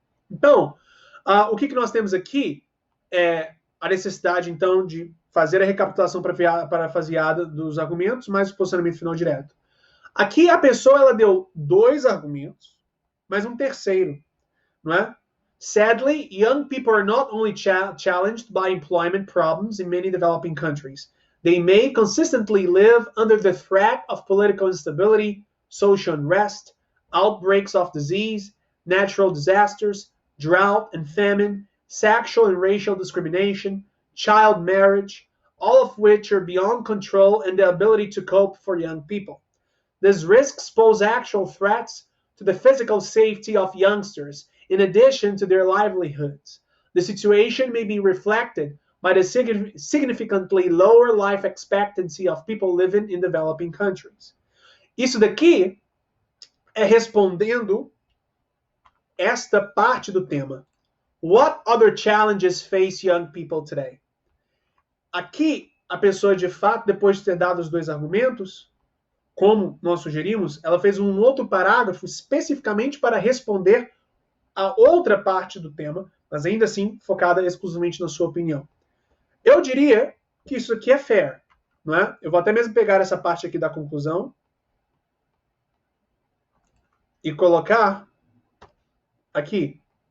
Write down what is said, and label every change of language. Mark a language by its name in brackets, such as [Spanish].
[Portuguese] Então, o que nós temos aqui é a necessidade, então, de fazer a recapitulação parafraseada dos argumentos, mais o posicionamento final direto. Aqui a pessoa ela deu 2 argumentos, mais um terceiro, não é? [English] Sadly, young people are not only challenged by employment problems in many developing countries. They may consistently live under the threat of political instability, social unrest, outbreaks of disease, natural disasters, drought and famine, sexual and racial discrimination, child marriage, all of which are beyond control and the ability to cope for young people. These risks pose actual threats to the physical safety of youngsters, in addition to their livelihoods. The situation may be reflected by the significantly lower life expectancy of people living in developing countries. [Portuguese] Isso daqui é respondendo esta parte do tema. [English] What other challenges face young people today? [Portuguese] Aqui, a pessoa, de fato, depois de ter dado os dois argumentos, como nós sugerimos, ela fez um outro parágrafo especificamente para responder a outra parte do tema, mas ainda assim focada exclusivamente na sua opinião. Eu diria que isso aqui é fair, não é? Eu vou até mesmo pegar essa parte aqui da conclusão e colocar aqui.